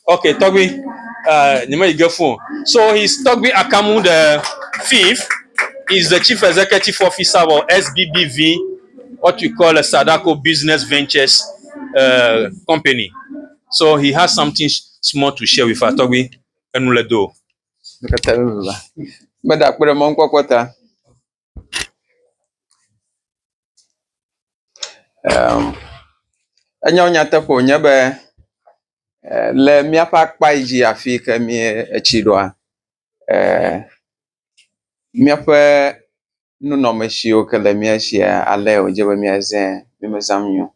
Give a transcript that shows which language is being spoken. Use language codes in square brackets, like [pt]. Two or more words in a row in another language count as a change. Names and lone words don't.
[en] Okay, Togbi. So he's Togbi Akamu the fifth. Is the chief executive officer of SBBV, what we call a Sadako Business Ventures company. So he has something small to share with us. Togbi Enuledo. [ee] Enyo nyateƒo nye be le míaƒe akpa yi dzi afi ke mi etsi ɖoa, míaƒe nunɔmesiwo ke le mía sia ale wòdze be míazẽ mímezãm nyo.